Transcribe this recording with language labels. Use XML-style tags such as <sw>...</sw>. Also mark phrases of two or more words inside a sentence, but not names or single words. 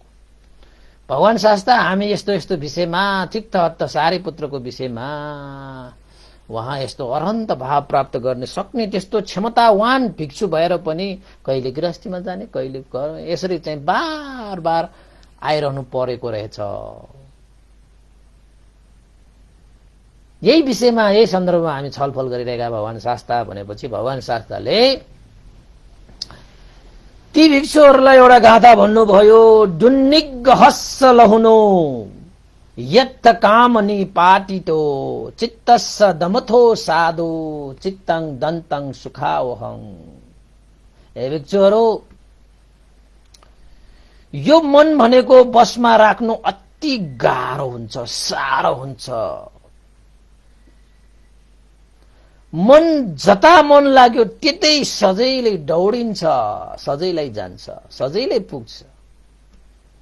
<ne>भगवान शास्त्र हामी यस्तो यस्तो विषयमा, चित्तहत्त सारी पुत्रको विषयमा, वहाँ यस्तो अरहन्त भाव प्राप्त गर्ने सक्ने त्यस्तो क्षमतावान भिक्षु भएर पनि कहिले गृहस्थीमा जाने कहिले यसरी चाहिँ बार बार आइरहनु परेको रहेछ। यही विषयमा, यही सन्दर्भमा हामी छलफल गरिरहेका भगवान शास्त्र भनेपछि भगवान शास्त्रले ती भिक्षुहरूलाई एउटा गाथा भन्नुभयो,</ne> <pi>दुन्निग्हस्स लहुनो यत्त कामनी पाटितो चित्तस्स दमथो साधो चित्तं दन्तं सुखावहं।</pi> <ne>हे भिक्षुहरू, यो मन भनेको बसमा राख्नु अति गाह्रो हुन्छ, साह्रो हुन्छ। मन जता मन लाग्यो त्यतै सजिलै दौडिन्छ, सजिलै जान्छ, सजिलै पुग्छ।</ne>